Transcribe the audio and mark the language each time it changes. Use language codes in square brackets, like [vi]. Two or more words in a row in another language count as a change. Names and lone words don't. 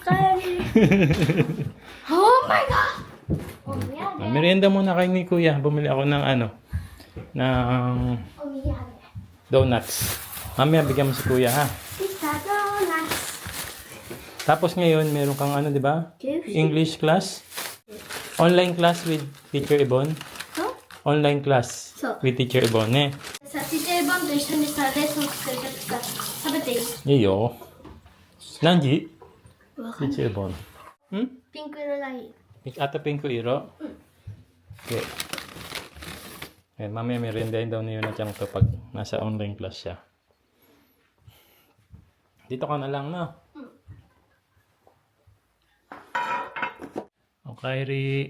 [en] Oh my god! [tl] Merienda muna kay ni Kuya. Bumili ako ng ng donuts. Mamaya bigyan mo si Kuya ha. Tapos ngayon, meron kang di ba? [en] English class. Online class with Teacher Ibon. Online class with Teacher Ibon ね。 [ja] さ、ちっちゃいバンと一緒にさ、レッスン作りたくさ、食べていい？いいよ。何時わかんない。 [en] Teacher Ibon. ん [ja] ピンク色がいい。 [tl] Ata pink iro? Okay. Ayan, mamaya meriendahin daw ni Yuna-chan to pag nasa online class siya. Dito ka na lang, no? Okay, Ri.